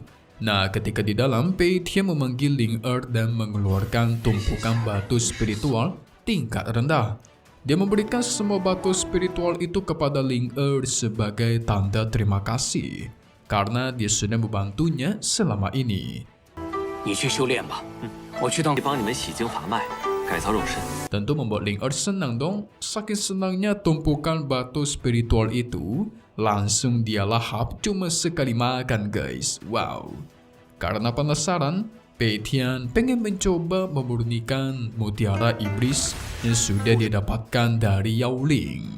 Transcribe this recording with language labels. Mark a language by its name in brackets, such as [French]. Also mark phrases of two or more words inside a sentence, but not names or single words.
[Indonesian] Nah, ketika di dalam, Pei Tian memanggil Ling dan mengeluarkan tumpukan batu spiritual tingkat rendah. Dia memberikan semua batu spiritual itu kepada Ling sebagai tanda terima kasih karena dia sudah membantunya selama ini. [Chinese] 你去修炼吧。我去当帮你们洗经伐脉，改造肉身。 [Indonesian] Tentu membuat Ling senang dong. Saking senangnya tumpukan batu spiritual itu, langsung dia lahap cuma sekali makan guys. Wow. Karena penasaran, Pei Tian pengen mencoba memurnikan mutiara iblis yang sudah dia dapatkan dari Yao Ling.